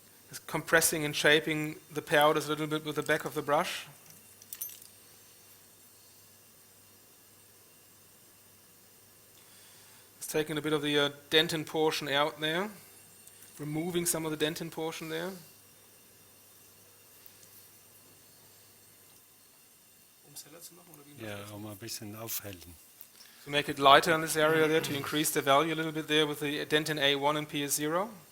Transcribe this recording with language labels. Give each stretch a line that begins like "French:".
English: It's compressing and shaping the powders a little bit with the back of the brush. It's taking a bit of the dentin portion out there, removing some of the dentin portion there.
German: Um es heller zu machen oder wie? Ja, ein bisschen aufhellen.
English: To make it lighter in this area there, to increase the value a little bit there with the dentin A1 and PS0.